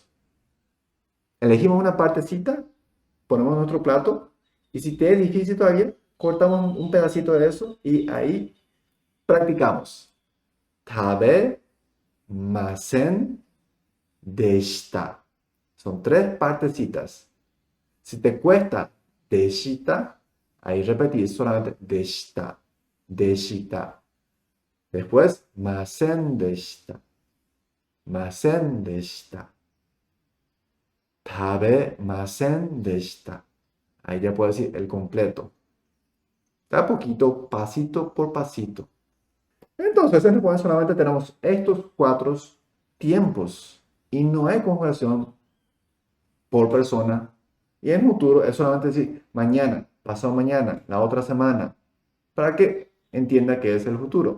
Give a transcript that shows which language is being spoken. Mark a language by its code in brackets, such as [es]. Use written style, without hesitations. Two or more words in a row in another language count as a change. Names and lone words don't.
[es] Elegimos una partecita, ponemos en nuestro plato y si te es difícil todavía, cortamos un pedacito de eso y ahí practicamos. [ja] 食べませんでした. [es] Son tres partecitas. Si te cuesta deshita, ahí repetir solamente deshita. Deshita. Después, [ja] ませんでした. ませんでした。食べませんでした. [es] Ahí ya puedo decir el completo. Da poquito, pasito por pasito. Entonces, en Japón solamente tenemos estos cuatro tiempos y no hay conjugación por persona. Y en futuro es solamente decir mañana, pasado mañana, la otra semana, para que entienda que es el futuro.